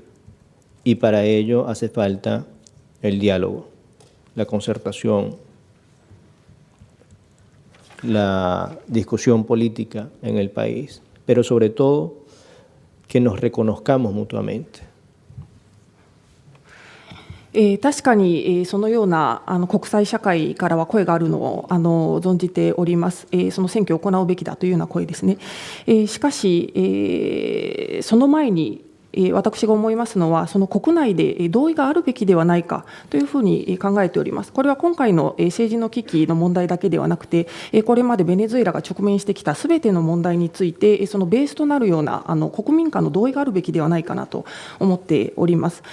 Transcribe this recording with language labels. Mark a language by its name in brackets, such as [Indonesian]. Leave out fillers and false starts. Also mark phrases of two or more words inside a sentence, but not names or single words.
[Spanish] Y para ello hace falta el diálogo, la concertación, la discusión política en el país, pero sobre todo que nos reconozcamos mutuamente. [Japanese] 確かにそのような国際社会からは声があるのを存じております。その選挙を行うべきだというような声ですね。しかしその前に私が思いますのは、その国内で同意があるべきではないかというふうに考えております。これは今回の政治の危機の問題だけではなくて、これまでベネズエラが直面してきたすべての問題について、そのベースとなるような国民間の同意があるべきではないかなと思っております。